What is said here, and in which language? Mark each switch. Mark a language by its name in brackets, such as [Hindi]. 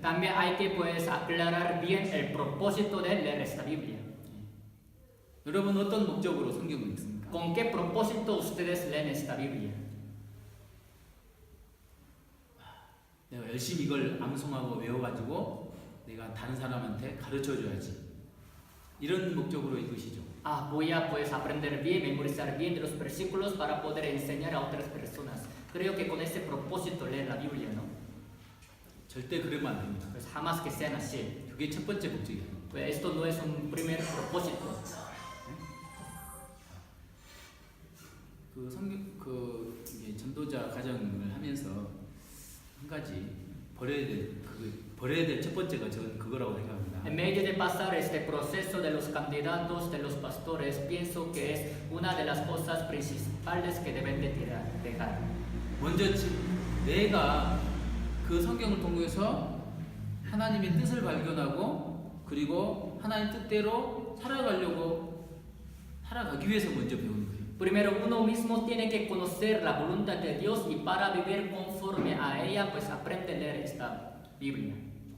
[Spanish] También hay que pues aclarar bien el propósito de leer esta Biblia. [Korean] 여러분 어떤 목적으로 성경을 읽습니까? [Spanish] ¿Con qué propósito ustedes leen esta Biblia? [Korean] 내가 열심히 이걸 암송하고 외워가지고 내가 다른 사람한테 가르쳐줘야지. 이런 목적으로 읽으시죠. [Spanish] Voy a pues aprender bien, memorizar bien de los versículos para poder enseñar a otras personas. Creo que con ese propósito leer la Biblia, ¿no? [Korean] 절대 그러면 안 됩니다. [Spanish] Pues jamás que sean así. [Korean] 그게 첫 번째 목적이에요. [Spanish] Pues esto no es un primer propósito. [Korean] 그 성경 이제 전도자 과정을 하면서 한 가지 버려야 될 첫 번째가 저는 그거라고 생각합니다. [Spanish] En medio de pasar este proceso de los candidatos, de los pastores, pienso que es una de las cosas principales que deben de dejar. [Korean] 먼저 내가 그 성경을 통해서 하나님의 뜻을 발견하고 그리고 하나님 뜻대로 살아가기 위해서 먼저 배우는 거예요. [Spanish] Primero uno mismo tiene que conocer la voluntad de Dios y para vivir conforme a ella, pues aprende a leer esta Biblia.